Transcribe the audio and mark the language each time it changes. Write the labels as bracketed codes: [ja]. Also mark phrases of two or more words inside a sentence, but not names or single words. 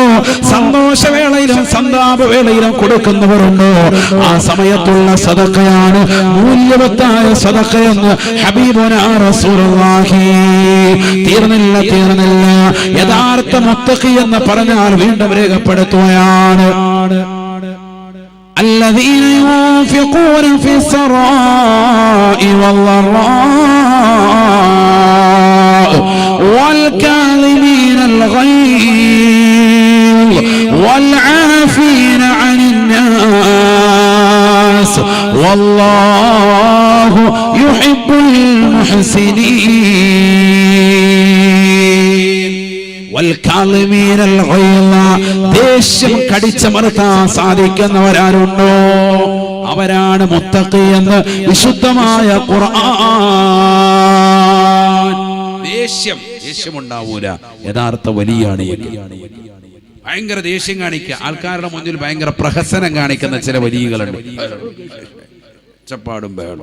[ml] സന്തോഷവേളയിലും സന്താപവേളയിലും കൊടുക്കുന്നവരുണ്ടോ? ആ സമയത്തുള്ള സദഖയാണ് മൂല്യവത്തായ സദഖയെന്ന് [ar] حبيبنا رسول الله. [ml] തീർന്നില്ല. യഥാർത്ഥ മുത്തഖി എന്ന് പറഞ്ഞാൽ വീണ്ടും രേഖപ്പെടുത്തുകയാണ്, [ar] الذين ينفقون في السراء والضراء والكاظمين الغيظ والعافين عن الناس والله يحب المحسنين. والكاظمين الغيظ, [ml] ദേഷ്യം കടിച്ചമർത്താൻ സാധിക്കുന്നവരാരുണ്ടോ? അവരാണ് മുത്തഖി എന്ന് വിശുദ്ധമായ ഖുർആൻ. ദേഷ്യമുണ്ടാവൂല, യഥാർത്ഥ വലിയാണ്. ഭയങ്കര ദേഷ്യം കാണിക്കുക, ആൾക്കാരുടെ മുന്നിൽ ഭയങ്കര പ്രഹസനം കാണിക്കുന്ന ചില വലിയകളുണ്ട്, ചപ്പാടും ബഹളും.